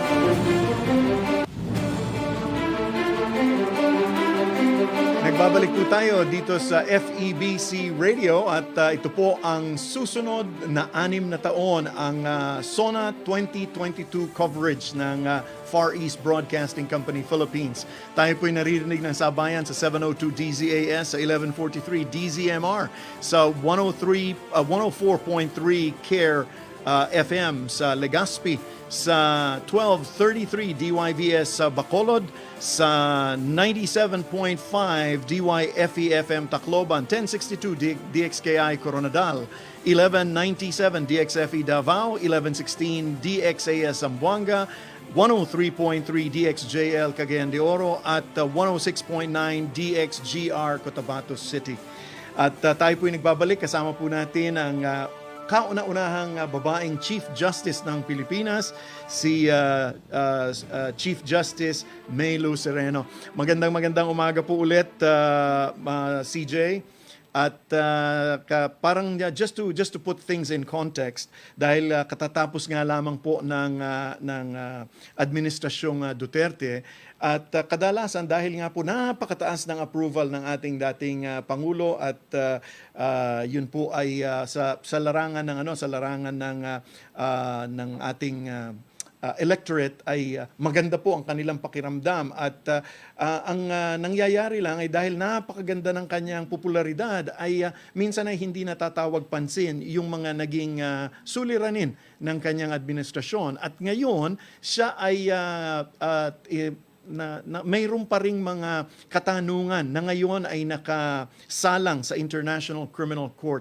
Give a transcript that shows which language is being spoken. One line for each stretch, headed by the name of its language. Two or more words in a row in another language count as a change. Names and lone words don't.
Filipino: Nagbabalik po tayo dito sa FEBC Radio at ito po ang susunod na 6 na taon ang SONA 2022 coverage ng Far East Broadcasting Company Philippines. Tayo po'y naririnig ng sabayan sa 702 DZAS, sa 1143 DZMR, sa 104.3 CARE FM sa Legazpi, sa 1233 DYVS sa Bacolod, sa 97.5 DYFE FM Tacloban, 1062 DXKI Coronadal, 1197 DXFE Davao, 1116 DXAS Zamboanga, 103.3 DXJL Cagayan de Oro at 106.9 DXGR Cotabato City. At tayo po'y nagbabalik, kasama po natin ang kauna-unahang babaeng Chief Justice ng Pilipinas, si Chief Justice May Lou Sereno. Magandang umaga po ulit, CJ. At parang
English: just to put things in context,
Filipino: dahil katatapos nga lamang po ng administrasyong Duterte, at kadalasan dahil nga po napakataas ng approval ng ating dating pangulo at yun po ay sa larangan ng ating electorate ay maganda po ang kanilang pakiramdam at ang nangyayari lang ay dahil napakaganda ng kanyang popularidad ay minsan ay hindi natatawag pansin yung mga naging suliranin ng kanyang administrasyon at ngayon siya ay mayroon pa ring mga katanungan na ngayon ay nakasalang sa International Criminal Court.